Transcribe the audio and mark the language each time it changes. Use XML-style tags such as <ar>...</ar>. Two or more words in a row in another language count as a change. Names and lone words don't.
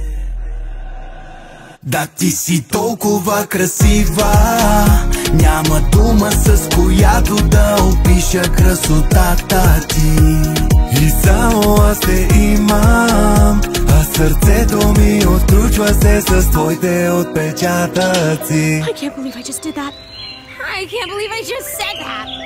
<bg>Да, ти си толкова красива, няма дума с която да опиша красотата ти. И само аз те имам, а сърцето ми отключва се с твоите отпечатъци.</bg> <en>I can't believe I just did that. I can't believe I just said that.</en>